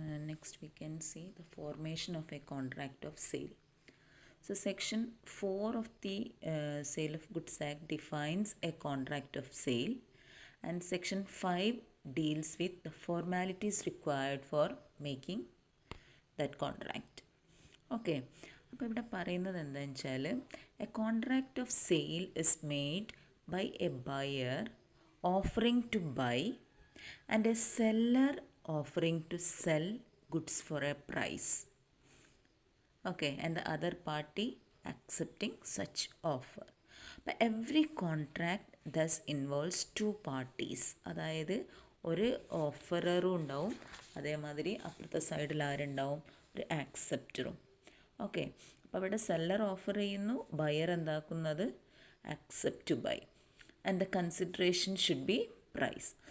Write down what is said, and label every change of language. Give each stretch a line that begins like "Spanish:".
English: Next we can see the formation of a contract of sale. So, Section 4 of the Sale of Goods Act defines a contract of sale, and Section 5 deals with the formalities required for making that contract.
Malayalam: Okay, അപ്പോൾ ഇവിടെ പറയുന്നത് എന്താണെന്ന് വെച്ചാൽ
English: A contract of sale is made by a buyer offering to buy and a seller offering to sell goods for a price. Okay, and the other party accepting such offer. But every contract thus involves two parties.
Malayalam: അതായത് ഒരു ഓഫററും ഉണ്ടാവും, അതേമാതിരി അപ്പുറത്തെ സൈഡിൽ ആരുണ്ടാവും, ഒരു ആക്സെപ്റ്ററും. Okay, അപ്പോൾ അവിടെ seller offer ചെയ്യുന്നു, buyer എന്താക്കുന്നത്,
English: Accept to buy, and the consideration should be price.